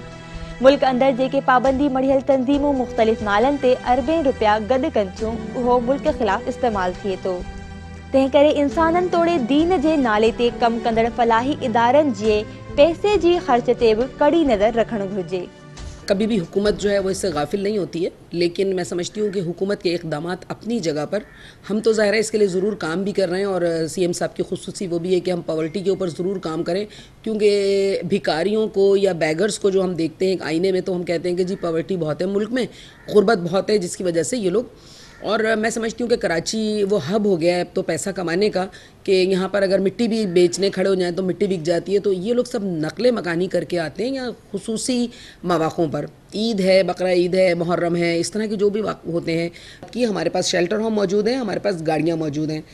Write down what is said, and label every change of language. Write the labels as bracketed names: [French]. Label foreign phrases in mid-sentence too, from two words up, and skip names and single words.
[Sindhi] मुल्क अंदरि जेके पाबंदी मढ़ियल तंज़ीमूं मुख़्तलिफ़ नालनि ते अरबें रुपया गॾु कनि थियूं, उहो मुल्क ख़िलाफ़ इस्तेमालु थिए थो। तंहिं करे इंसाननि तोड़े दीन जे नाले ते कमु कंदड़ फलाही इदारनि जे पैसे जी ख़र्च ते बि कड़ी नज़र रखणु घुरिजे। [Urdu] کبھی بھی حکومت جو ہے وہ اس سے غافل نہیں ہوتی ہے، لیکن میں سمجھتی ہوں کہ حکومت کے اقدامات اپنی جگہ پر، ہم تو ظاہر ہے اس کے لیے ضرور کام بھی کر رہے ہیں، اور سی ایم صاحب کی خصوصی وہ بھی ہے کہ ہم پاورٹی کے اوپر ضرور کام کریں، کیونکہ بھکاریوں کو یا بیگرز کو جو ہم دیکھتے ہیں ایک آئینے میں، تو ہم کہتے ہیں کہ جی پاورٹی بہت ہے ملک میں، غربت بہت ہے، جس کی وجہ سے یہ لوگ، اور میں سمجھتی ہوں کہ کراچی وہ ہب ہو گیا ہے اب تو پیسہ کمانے کا، کہ یہاں پر اگر مٹی بھی بیچنے کھڑے ہو جائیں تو مٹی بک جاتی ہے، تو یہ لوگ سب نقل مکانی کر کے آتے ہیں یا خصوصی مواقعوں پر، عید ہے، بقرہ عید ہے، محرم ہے، اس طرح کے جو بھی ہوتے ہیں کہ ہمارے پاس [English] shelter home [Urdu] موجود ہیں، ہمارے پاس گاڑیاں موجود ہیں۔